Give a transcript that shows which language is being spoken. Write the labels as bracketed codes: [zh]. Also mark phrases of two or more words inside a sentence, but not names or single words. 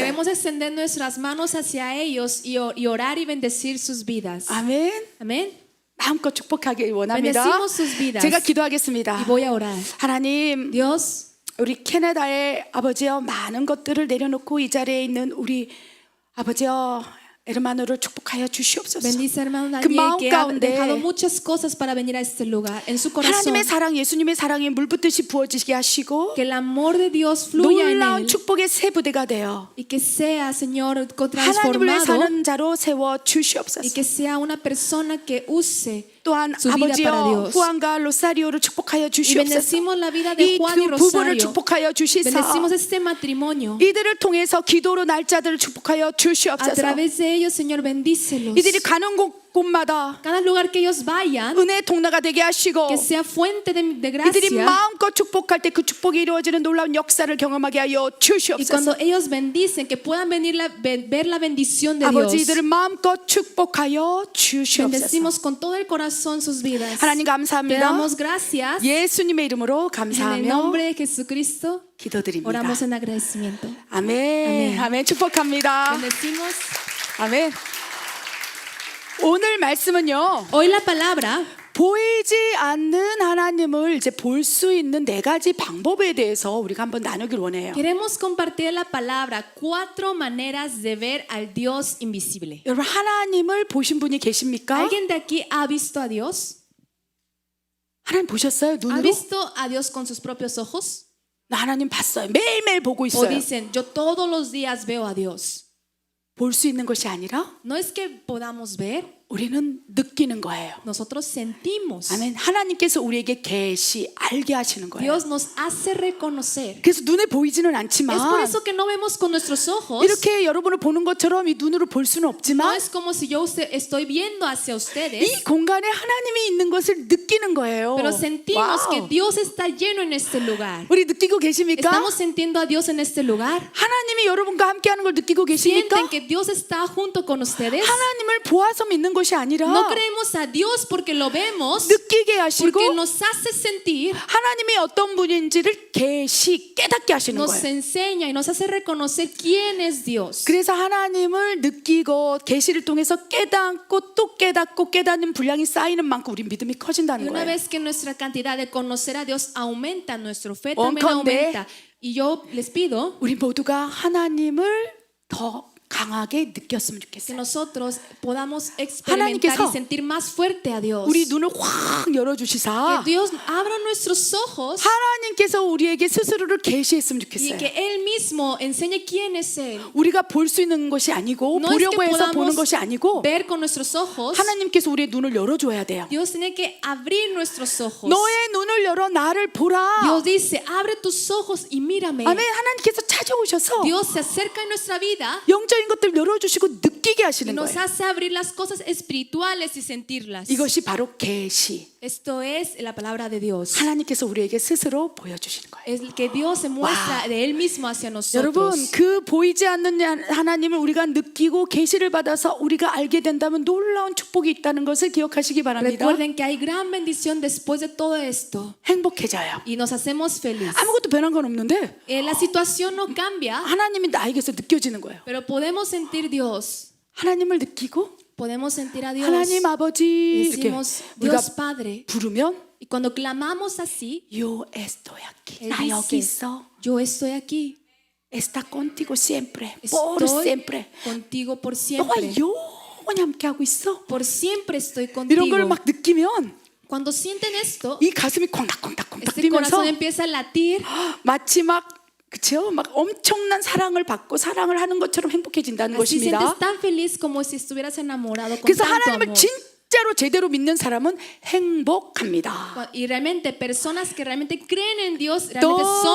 [es] Queremos extender nuestras manos hacia ellos y orar y bendecir sus vidas. [ko] 아멘. [es] Amén. [ko] 마음껏 축복하길 원합니다. [es] Bendecimos sus vidas. [ko] 제가 기도하겠습니다. [es] Y voy a orar. [ko] 하나님, [es] Dios, [ko] 우리 캐나다의 아버지여 많은 것들을 내려놓고 이 자리에 있는 우리 아버지여 hermano를 축복하여 주시옵소서. [es] bendice hermano [ko] 그 Daniel 마음 [es] que ha [ko] 가운데 [es] dejado muchas cosas para venir a este lugar. En su corazón, [ko] 하나님의 사랑, 예수님의 사랑이 물붓듯이 부어지게 하시고 [es] que el amor de Dios fluya en [ko] 놀라운 [es] él [ko] 축복의 새 부대가 되어 [es] y que sea, Señor, [ko] 하나님을 위해 [es] transformado [ko] 사는 자로 세워 [es] y [ko] 주시옵소서. [es] que sea una persona que use [ko] 또한 [es] su vida para [ko] 아버지여 [es] Dios. [ko] 후안과 로사리오를 축복하여 [es] Y [ko] 주시옵소서. [es] bendecimos la vida de [ko] 이 [es] Juan y [ko] 두 부부를 [es] Rosario. [ko] 축복하여 주시사 [es] Bendecimos este matrimonio. [ko] 이들을 통해서 기도로 날짜들을 축복하여 [es] A [ko] 주시옵소서. [es] través de ellos, Señor, bendícelos. [ko] 이들이 가는 곳곳마다 [es] Cada lugar que ellos vayan, [ko] 은혜의 통로가 되게 하시고 [es] que sea fuente de [ko] 이들이 [es] gracia. [ko] 마음껏 축복할 때 그 축복이 이루어지는 놀라운 역사를 경험하게 하여 [es] Y [ko] 주시옵소서. [es] cuando ellos bendicen, que puedan venir ver la bendición de [ko] 아버지 [es] Dios. [ko] 이들을 마음껏 축복하여 주시옵소서. [es] Bendecimos con todo el corazón sus vidas. [ko] 하나님 [es] Te [ko] 감사합니다. [es] damos gracias. [ko] 예수님의 이름으로 [es] En el [ko] 감사하며 [es] nombre de Jesucristo, [ko] 기도드립니다. [es] oramos en agradecimiento. [ko] 아멘. 아멘. 축복합니다. [es] Bendecimos. [ko] 아멘. 오늘 말씀은요. [es] Hoy la palabra [ko] 보이지 않는 하나님을 이제 볼 수 있는 네 가지 방법에 대해서 우리가 한번 나누길 원해요. [es] queremos compartir la palabra 4 maneras de ver al Dios invisible. [ko] 여러분 하나님을 보신 분이 계십니까? [es] ¿Alguien de aquí ha visto a Dios? [ko] 하나님 보셨어요? [es] ¿Ha [ko] 눈으로? [es] visto a Dios con sus propios ojos? [ko] 나 하나님 봤어요. 매일매일 보고 [es] O [ko] 있어요. [es] dicen, yo todos los días veo a Dios. [ko] 볼 수 있는 것이 아니라 [es] No es que podamos ver, [ko] 우리는 느끼는 거예요. [es] nosotros sentimos. [ko] 아멘. 하나님께서 우리에게 계시 알게 하시는 거예요. [es] Dios nos hace reconocer. [ko] 그래서 눈에 보이지는 [es] Es por [ko] 않지만 [es] eso que no vemos con nuestros ojos. [ko] 이렇게 여러분을 보는 것처럼 이 눈으로 볼 수는 [es] No [ko] 없지만 [es] es como si yo estoy viendo hacia ustedes, [ko] 이 공간에 하나님이 있는 것을 느끼는 거예요. [es] pero sentimos [ko] 와우. [es] que Dios está lleno en este lugar. [ko] 우리 느끼고 계십니까? [es] ¿Estamos sintiendo a Dios en este lugar? [ko] 하나님이 여러분과 함께하는 걸 느끼고 계십니까? [es] ¿Sienten que Dios está junto con ustedes? [ko] 하나님을 보아서 믿는 것이 아니라 [es] No creemos a Dios porque lo vemos, [ko] 느끼게 하시고 [es] porque nos hace sentir, [ko] 하나님이 어떤 분인지를 깨닫게 하시는 [es] nos [ko] 거예요. [es] enseña y nos hace reconocer quién es Dios. [ko] 그래서 하나님을 느끼고 계시를 통해서 깨닫고 또 깨닫고 깨닫는 분량이 쌓이는 만큼 우리 믿음이 [es] Y [ko] 커진다는 [es] una [ko] 거예요. [es] vez que nuestra cantidad de conocer a Dios aumenta, nuestra fe también [ko] 원컨대 [es] aumenta. Y yo les pido [ko] 우리 모두가 하나님을 더 강하게 느꼈으면 [es] que [ko] 좋겠어요. [es] nosotros podamos experimentar [ko] 하나님께서 [es] y sentir más fuerte a Dios. [ko] 우리 눈을 확 열어주시사 [es] Que Dios abra nuestros ojos [ko] 하나님께서 우리에게 스스로를 계시했으면 [es] y [ko] 좋겠어요. [es] que Él mismo enseñe quién es Él. [ko] 우리가 볼 수 있는 것이 아니고 [es] No es que [ko] 보려고 해서 보는 [es] podamos [ko] 것이 아니고 [es] ver con nuestros ojos. [ko] 하나님께서 우리의 눈을 열어줘야 돼요. [es] Dios tiene que abrir nuestros ojos. [ko] 너의 눈을 열어 나를 보라. [es] Dios dice, abre tus ojos y mírame. [ko] 아멘. 하나님께서 찾아오셔서 [es] Dios se acerca en nuestra vida [ko] 영적인 것들 열어주시고 느끼게 [es] y [ko] 하시는 [es] nos [ko] 거예요. [es] hace abrir las cosas espirituales y sentirlas. [ko] 이것이 바로 계시. [es] Esto es la palabra de Dios. [ko] 하나님께서 우리에게 스스로 보여주시는 거예요. [es] Es que Dios se muestra de Él mismo hacia [ko] 여러분, [es] nosotros. [ko] 그 보이지 않는 하나님을 우리가 느끼고 계시를 받아서 우리가 알게 된다면 놀라운 축복이 있다는 것을 기억하시기 바랍니다. [es] Recuerden que hay gran bendición después de todo esto [ko] 행복해져요. [es] y nos hacemos felices. [ko] 아무것도 변한 건 없는데 [es] La situación no cambia, [ko] 하나님이 나에게서 느껴지는 거예요. [es] pero podemos sentir Dios. [ko] 하나님을 느끼고 [es] Podemos sentir a Dios. [ko] 하나님 아버지 이렇게 [es] Decimos [ko] 우리가 [es] Dios Padre. [ko] 부르면 [es] Y cuando clamamos así, Yo estoy aquí. Él [ko] 나 여기 [es] dice, [ko] 있어. [es] yo estoy aquí. Está contigo siempre. Por Estoy siempre. contigo por [ko] 너와 [es] siempre. [ko] 영원히 함께하고 있어. [es] Por siempre estoy [ko] 이런 걸 [es] contigo. [ko] 막 느끼면 [es] Cuando sienten esto, [ko] 이 가슴이 콩닥콩닥콩닥 [es] este [ko] 뛰면서 [es] corazón empieza a latir [ko] 마치 막 그쵸? 막 엄청난 사랑을 받고 사랑을 하는 것처럼 행복해진다는 [es] así sientes [ko] 것입니다. [es] tan feliz como si estuvieras enamorado con [ko] 그래서 [es] tanto [ko] 하나님을 [es] amor. [ko] 진짜로 제대로 믿는 사람은 행복합니다. [es] Y realmente personas que realmente creen en Dios realmente son